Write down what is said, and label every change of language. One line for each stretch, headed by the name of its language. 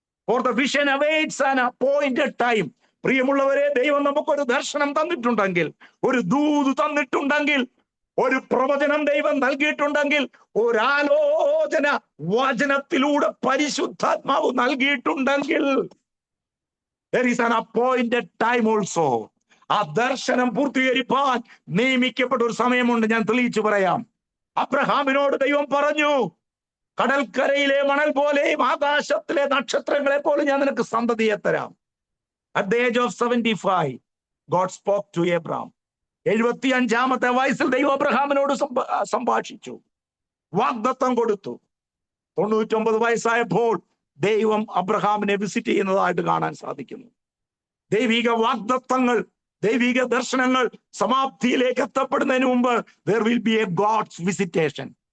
English: For the vision awaits an appointed time.
Malayalam: പ്രിയമുള്ളവരെ, ദൈവം നമുക്കൊരു ദർശനം തന്നിട്ടുണ്ടെങ്കിൽ, ഒരു ദൂത് തന്നിട്ടുണ്ടെങ്കിൽ, ഒരു പ്രവചനം ദൈവം നൽകിയിട്ടുണ്ടെങ്കിൽ, ഒരാലോചന വചനത്തിലൂടെ പരിശുദ്ധാത്മാവ് നൽകിയിട്ടുണ്ടെങ്കിൽ,
English: there is an appointed time also.
Malayalam: ആ ദർശനം പൂർത്തീകരിപ്പാൻ നിയമിക്കപ്പെട്ട ഒരു സമയമുണ്ട്. ഞാൻ തെളിയിച്ചു പറയാം. അബ്രഹാമിനോട് ദൈവം പറഞ്ഞു, കടൽക്കരയിലെ മണൽ പോലെയും ആകാശത്തിലെ നക്ഷത്രങ്ങളെ പോലെ ഞാൻ നിനക്ക് സന്തതിയെ തരാം.
English: At the age of 75, God spoke to Abraham.
Malayalam: 75-ാമത്തെ വയസ്സിൽ ദൈവം അബ്രഹാമിനോട് സംഭാഷിച്ചു, വാഗ്ദത്തം കൊടുത്തു. 99 വയസ്സായപ്പോൾ ദൈവം അബ്രഹാമിനെ വിസിറ്റ് ചെയ്യുന്നതായിട്ട് കാണാൻ സാധിക്കുന്നു. ദൈവിക വാഗ്ദത്തങ്ങൾ, ദൈവിക ദർശനങ്ങൾ സമാപ്തിയിലേക്ക് എത്തപ്പെടുന്നതിന് മുമ്പ്
English: there will be a God's visitation.